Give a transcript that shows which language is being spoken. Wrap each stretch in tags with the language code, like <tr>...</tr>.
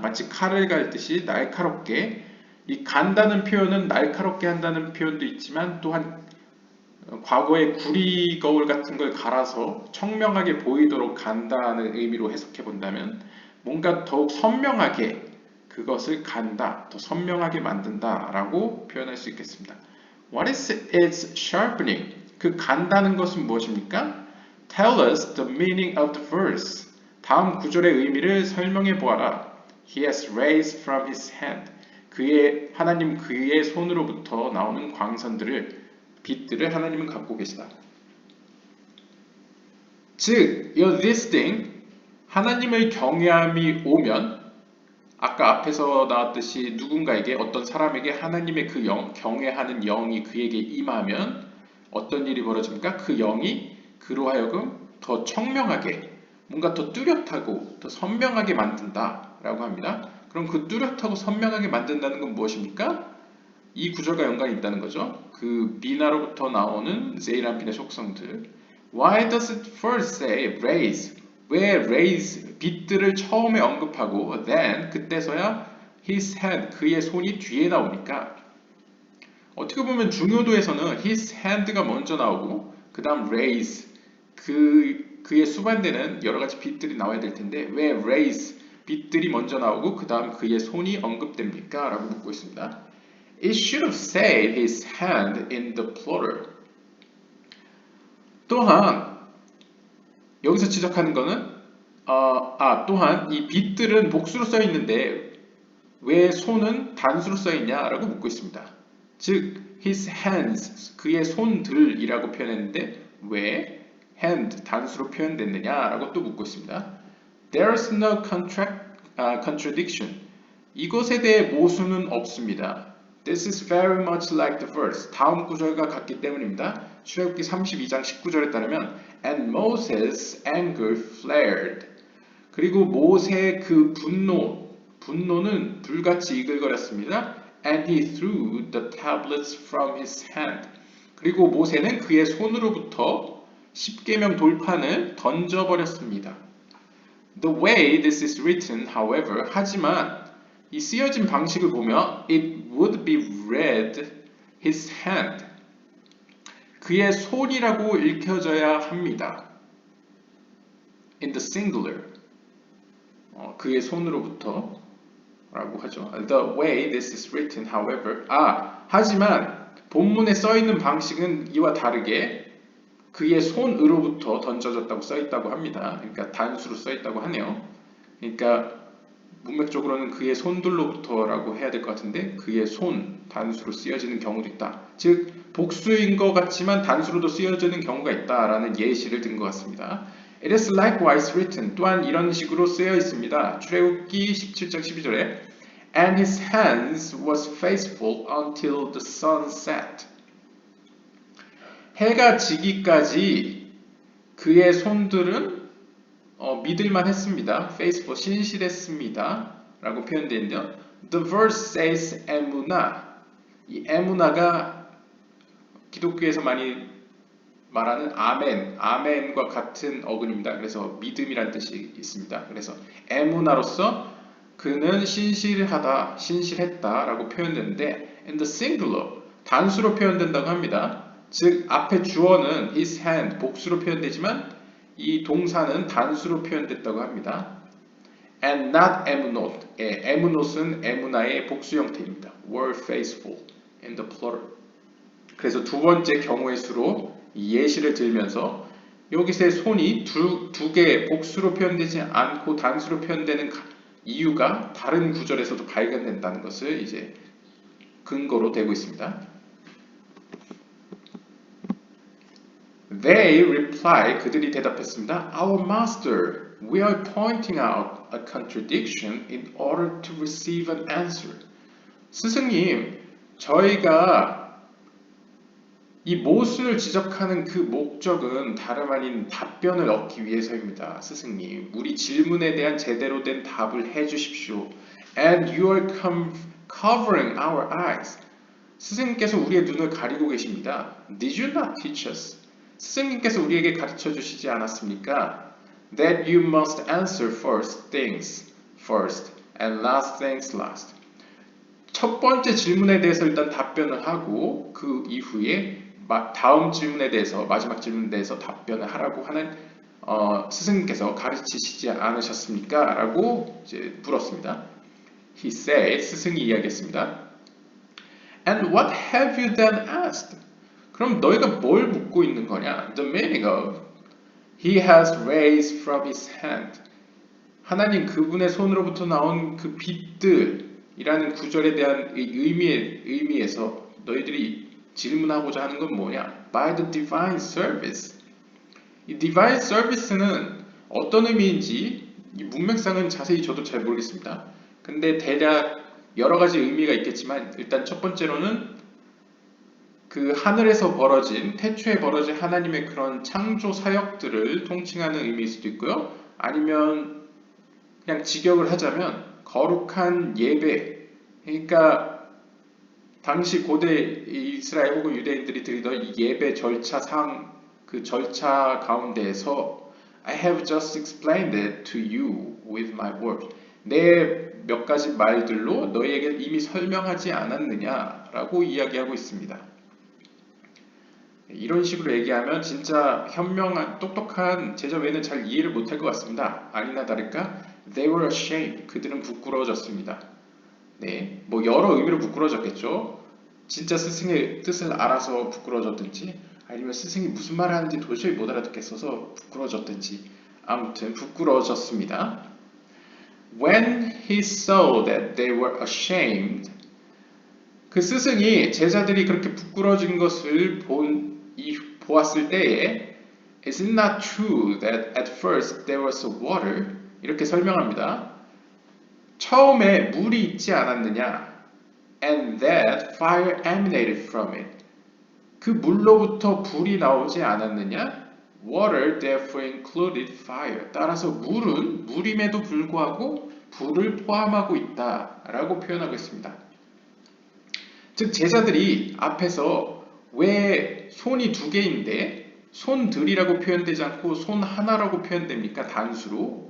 <ko>마치 칼을 갈듯이 날카롭게. 이 간다는 표현은 날카롭게 한다는 표현도 있지만 또한 과거의 구리 거울 같은 걸 갈아서 청명하게 보이도록 간다는 의미로 해석해 본다면 뭔가 더욱 선명하게 그것을 간다, 더 선명하게 만든다 라고 표현할 수 있겠습니다.</ko> <en>What is its sharpening?</en> <ko>그 간다는 것은 무엇입니까?</ko> <en>Tell us the meaning of the verse.</en> <ko>다음 구절의 의미를 설명해 보아라.</ko> <en>He has raised from his hand.</en> <ko>하나님 그의 손으로부터 나오는 광선들을, 빛들을 하나님은 갖고 계시다. 즉,</ko> <en>this thing,</en> <ko>하나님의 경외함이 오면, 아까 앞에서 나왔듯이 누군가에게, 어떤 사람에게 하나님의 그 경외하는 영이 그에게 임하면 어떤 일이 벌어집니까? 그 영이 그로 하여금 더 청명하게, 뭔가 더 뚜렷하고 더 선명하게 만든다라고 합니다. 그럼 그 뚜렷하고 선명하게 만든다는 건 무엇입니까? 이 구절과 연관이 있다는 거죠. 그 비나로부터 나오는 제이란핀의 속성들.</ko> <en>Why does it first say raise?</en> <ko>왜 raise, 빛들을 처음에 언급하고 then, 그때서야</ko> <en>his hand,</en> <ko>그의 손이 뒤에 나오니까? 어떻게 보면 중요도에서는</ko> <en>his hand</en> <ko>가 먼저 나오고 그 다음 raise, 그의 수반되는 여러 가지 빛들이 나와야 될 텐데 왜 raise, 빛들이 먼저 나오고 그 다음 그의 손이 언급됩니까? 라고 묻고 있습니다.</ko> <en>It should have said his hand in the plural.</en> <ko>또한 여기서 지적하는 것은 또한 이 빛들은 복수로 써 있는데 왜 손은 단수로 써 있냐라고 묻고 있습니다. 즉</ko> <en>his hands,</en> <ko>그의 손들이라고 표현했는데 왜 hand 단수로 표현됐느냐라고 또 묻고 있습니다.</ko> <en>There is no contradiction.</en> <ko>이것에 대해 모순은 없습니다.</ko> <en>This is very much like the verse.</en> <ko>다음 구절과 같기 때문입니다. 출애굽기 32장 19절에 따르면</ko> <en>And Moses' anger flared.</en> <ko>그리고 모세의 그 분노는 불같이 이글거렸습니다.</ko> <en>And he threw the tablets from his hand.</en> <ko>그리고 모세는 그의 손으로부터 십계명 돌판을 던져버렸습니다.</ko> <en>The way this is written, however,</en> <ko>하지만 이 쓰여진 방식을 보면</ko> <en>it would be read his hand.</en> <ko>그의 손이라고 읽혀져야 합니다.</ko> <en>In the singular.</en> <ko>그의 손으로부터 라고 하죠.</ko> <en>The way this is written, however.</en> <ko>하지만 본문에 써 있는 방식은 이와 다르게 그의 손으로부터 던져졌다고 써 있다고 합니다. 그러니까 단수로 써 있다고 하네요. 그러니까 문맥적으로는 그의 손들로부터라고 해야 될 것 같은데 그의 손 단수로 쓰여지는 경우도 있다. 즉 복수인 것 같지만 단수로도 쓰여지는 경우가 있다라는 예시를 든 것 같습니다.</ko> <en>It is likewise written.</en> <ko>또한 이런 식으로 쓰여 있습니다. 출애굽기 17장 12절에</ko> <en>And his hands was faithful until the sun set.</en> <ko>해가 지기까지 그의 손들은 믿을만 했습니다. faithful, 신실했습니다. 라고 표현되어 있는데요.</ko> <en>The verse says</en> <ko>에무나. 이 에무나가 기독교에서 많이 말하는 아멘, 아멘과 같은 어근입니다. 그래서 믿음이란 뜻이 있습니다. 그래서 에무나로서 그는 신실하다, 신실했다라고 표현되는데</ko> <en>in the singular,</en> <ko>단수로 표현된다고 합니다. 즉 앞에 주어는</ko> <en>his hand,</en> <ko>복수로 표현되지만 이 동사는 단수로 표현됐다고 합니다.</ko> <en>And not emunot,</en> <ko>emunot은 에무나의 복수 형태입니다.</ko> <en>were faithful in the plural.</en> <ko>그래서 두 번째 경우의 수로 예시를 들면서 여기서의 손이 두 개 복수로 표현되지 않고 단수로 표현되는 이유가 다른 구절에서도 발견된다는 것을 이제 근거로 대고 있습니다.</ko> <en>They reply,</en> <ko>그들이 대답했습니다.</ko> <en>Our master, we are pointing out a contradiction in order to receive an answer.</en> <ko>스승님, 저희가 이 모순을 지적하는 그 목적은 다름 아닌 답변을 얻기 위해서입니다. 스승님, 우리 질문에 대한 제대로 된 답을 해주십시오.</ko> <en>And you are covering our eyes.</en> <ko>스승님께서 우리의 눈을 가리고 계십니다.</ko> <en>Did you not teach us?</en> <ko>스승님께서 우리에게 가르쳐 주시지 않았습니까?</ko> <en>That you must answer first things first and last things last.</en> <ko>첫 번째 질문에 대해서 일단 답변을 하고 그 이후에 다음 질문에 대해서 마지막 질문에 대해서 답변을 하라고 하는 스승님께서 가르치시지 않으셨습니까? 라고 이제 물었습니다.</ko> <en>He said,</en> <ko>스승이 이야기했습니다.</ko> <en>And what have you then asked?</en> <ko>그럼 너희가 뭘 묻고 있는 거냐?</ko> <en>The meaning of He has raised from his hand.</en> <ko>하나님 그분의 손으로부터 나온 그 빛들이라는 구절에 대한 의미에서 너희들이 질문하고자 하는 건 뭐냐?</ko> <en>By the divine service.</en> <ko>이 divine service는 어떤 의미인지 이 문맥상은 자세히 저도 잘 모르겠습니다. 근데 대략 여러 가지 의미가 있겠지만 일단 첫 번째로는 그 하늘에서 벌어진 태초에 벌어진 하나님의 그런 창조 사역들을 통칭하는 의미일 수도 있고요. 아니면 그냥 직역을 하자면 거룩한 예배. 그러니까 당시 고대 이스라엘 혹은 유대인들이 드리던 예배 절차상 그 절차 가운데에서</ko> <en>I have just explained it to you with my words.</en> <ko>내 몇 가지 말들로 너희에게 이미 설명하지 않았느냐라고 이야기하고 있습니다. 이런 식으로 얘기하면 진짜 현명한 똑똑한 제자 외에는 잘 이해를 못할 것 같습니다. 아니나 다를까</ko> <en>They were ashamed.</en> <ko>그들은 부끄러워졌습니다. 네, 뭐 여러 의미로 부끄러워졌겠죠. 진짜 스승의 뜻을 알아서 부끄러워졌든지 아니면 스승이 무슨 말을 하는지 도저히 못 알아듣겠어서 부끄러워졌든지 아무튼 부끄러워졌습니다.</ko> <en>When he saw that they were ashamed,</en> <ko>그 스승이 제자들이 그렇게 부끄러워진 것을 보았을 때에</ko> <en>Is it not true that at first there was water?</en> <ko>이렇게 설명합니다. 처음에 물이 있지 않았느냐?</ko> <en>And that fire emanated from it.</en> <ko>그 물로부터 불이 나오지 않았느냐?</ko> <en>Water therefore included fire.</en> <ko>따라서 물은 물임에도 불구하고 불을 포함하고 있다 라고 표현하고 있습니다. 즉 제자들이 앞에서 왜 손이 두 개인데 손들이라고 표현되지 않고 손 하나라고 표현됩니까? 단수로?</ko>